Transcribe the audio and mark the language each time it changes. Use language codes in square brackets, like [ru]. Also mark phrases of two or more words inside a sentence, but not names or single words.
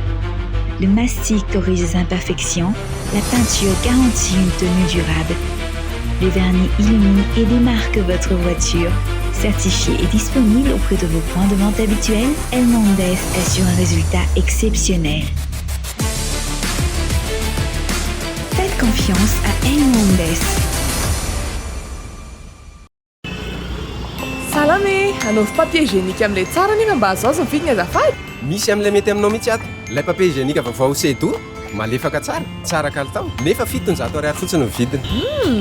[fr] Le mastic corrige les imperfections, la peinture garantit une tenue durable. Les vernis illuminent et démarquent votre voiture. Certifié et disponible auprès de vos points de vente habituels, El Mondes assure un résultat exceptionnel. Faites confiance à El Mondes. [mg] Salame, anaovy [fr] papier hygiénique [mg] amin'ilay tsara nena mba azo azo ny vidiny azafady. Misy amin'ilay mety aminao mihitsy ato. Ilay [fr] papier hygiénique [mg] vaovao sedo malefaka tsara kalitao nefa 700 ariary fotsiny ny vidiny.